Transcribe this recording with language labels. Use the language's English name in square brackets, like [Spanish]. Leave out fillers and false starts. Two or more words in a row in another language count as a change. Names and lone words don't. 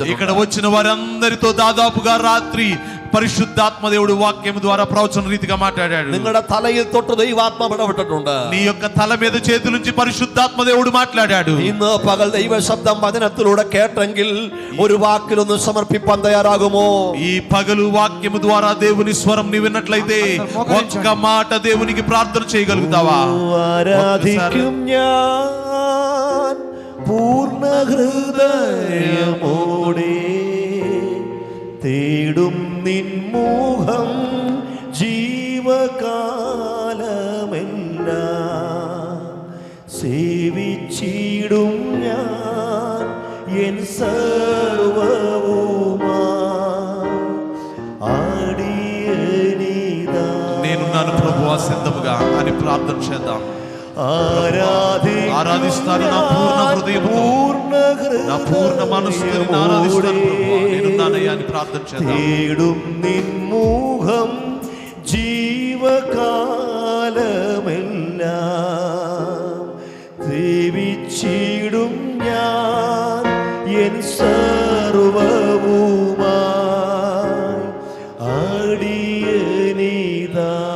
[Telugu] ఇక్కడ వచ్చిన వారందరితో దాదాపుగా రాత్రి పరిశుద్ధాత్మ దేవుడు వాక్యం ద్వారా ప్రవచన రీతిగా మాట్లాడాడు. [Malayalam] നിങ്ങളുടെ തലയിൽ തൊട്ട് ദൈവാത്മാവ് ഇടപെട്ടിട്ടുണ്ട്. [Telugu] నీ యొక్క తల మీద చేతుల నుంచి పరిశుద్ధాత్మ దేవుడు మాట్లాడాడు. [Malayalam] ഇന്ന് പകൽ ദൈവശബ്ദം വചനത്തിലൂടെ കേട്ടെങ്കിൽ ഒരു വാക്കിലൊന്ന് സമർപ്പിപ്പാൻ തയ്യാറാകുമോ? [Telugu] ఈ పగలు వాక్యము ద్వారా దేవుని స్వరం నీ విన్నట్లయితే ఒక్క మాట దేవునికి ప్రార్థన చేయగలుగుతావా? [Malayalam] ആരാധിക്കും ഞാൻ പൂർണ്ണ ഹൃദയമോടെ, തേടും നിൻ മുഖം ജീവകാലമെല്ലാം, സേവിച്ചിടും ഞാൻ എൻ സർവവുമായി ആടിയനിതാ. [Telugu] నేనున్నాను ప్రభువా సిద్ధముగా అని ప్రార్థన చేద్దాం. ఆరాధిస్తాను నా పూర్ణ హృదయముతో, నా పూర్ణ మనసుతో నిన్ను ఆరాధిస్తాను ప్రభువా. నేనున్నానయ్యా అని ప్రార్థన చేద్దాం. [Malayalam] തേടും നിൻ മുഖം ജീവകാലമെല്ലാം, സേവിച്ചിടും ഞാൻ എൻ സർവവുമായി ആടിയനിതാ.